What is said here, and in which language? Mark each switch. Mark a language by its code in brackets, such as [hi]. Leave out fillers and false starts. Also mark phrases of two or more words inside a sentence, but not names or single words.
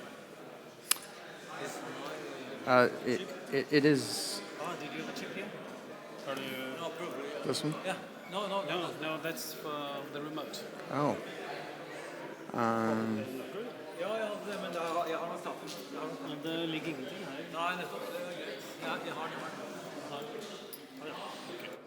[en] it is Oh, did you have a chip here? Or do you... No, probably. This one? Yeah. No, that's for the remote. Oh. [no] Ja, men jeg har nok tatt den. Men det ligger ingenting her. Nei, nettopp. Det er greit. Ja, jeg har den her. Ja. [en] Okay.